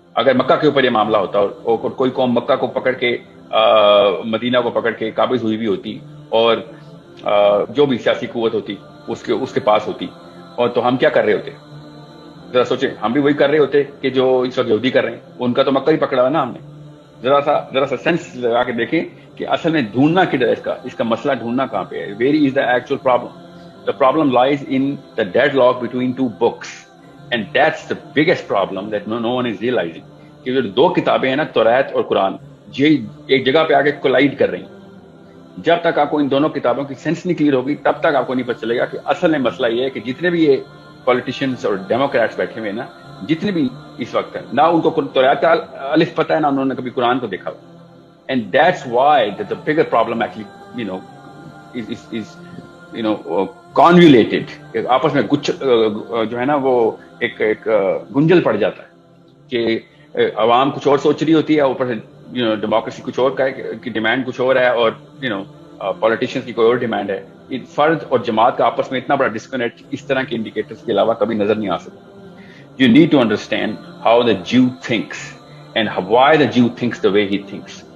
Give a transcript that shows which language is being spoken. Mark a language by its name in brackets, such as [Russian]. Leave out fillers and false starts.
[Urdu] اگر مکہ کے اوپر یہ معاملہ ہوتا اور کوئی قوم مکہ کو پکڑ کے مدینہ کو پکڑ کے قابض ہوئی بھی ہوتی اور جو بھی سیاسی قوت ہوتی اس کے پاس ہوتی، اور تو ہم کیا کر رہے ہوتے؟ ذرا سوچیں، ہم بھی وہی کر رہے ہوتے کہ جو اس وقت یہودی کر رہے ہیں. ان کا تو مکہ ہی پکڑا ہے نا ہم نے. ذرا سا سینس لگا کے دیکھیں کہ اصل میں ڈھونڈنا کدھر ہے، اس کا مسئلہ ڈھونڈنا کہاں پہ ہے. [English] Where is the actual problem? The problem lies in the deadlock between two books, and that's the biggest problem that no one is realizing. [Urdu] کہ جو دو کتابیں ہیں نا، توریت اور قرآن، یہ ایک جگہ پہ آگے کولائڈ کر رہی ہیں. جب تک آپ کو ان دونوں کتابوں کی سینس نہیں کلیئر ہوگی تب تک آپ کو نہیں پتہ چلے گا کہ اصل میں مسئلہ یہ ہے کہ جتنے بھی یہ پولیٹیشینز اور ڈیموکریٹس بیٹھے ہوئے نا، جتنے بھی اس وقت ہیں، نہ ان کو توریت کا الف پتہ ہے، نہ انہوں نے کبھی قرآن کو دیکھا. [English] And that's why the bigger problem actually is convoluted. [Urdu] آپس میں جو ہے نا وہ ایک گنجل پڑ جاتا ہے کہ عوام کچھ اور سوچ رہی ہوتی ہے، اوپر سے ڈیموکریسی کچھ اور کی ڈیمانڈ کچھ اور ہے، اور پولیٹیشینس کی کوئی اور ڈیمانڈ ہے. فرد اور جماعت کا آپس میں اتنا بڑا ڈسکنیکٹ اس طرح کے انڈیکیٹرز کے علاوہ کبھی نظر نہیں آ سکتا. [English] You need to understand how the Jew thinks and why the Jew thinks the way he thinks.